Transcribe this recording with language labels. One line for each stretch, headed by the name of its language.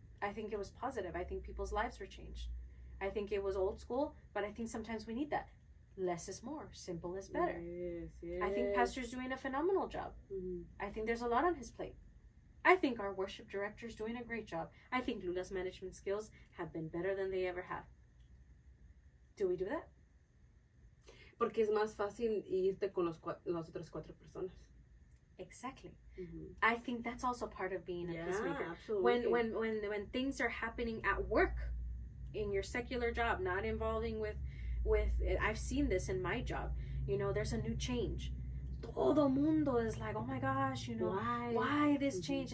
English: I think it was positive. I think people's lives were changed. I think it was old school, but I think sometimes we need that. Less is more. Simple is better. Yes. I think Pastor's doing a phenomenal job. Mm-hmm. I think there's a lot on his plate. I think our worship director's doing a great job. I think Lula's management skills have been better than they ever have. Do we do that?
Spanish: Porque es más fácil irte con las otras 4 personas.
English: Exactly. Mm-hmm. I think that's also part of being a peacemaker. Absolutely. When things are happening at work, in your secular job, not involving with I've seen this in my job. There's a new change.
Spanish: Todo mundo
English: is like, oh my gosh, why this change?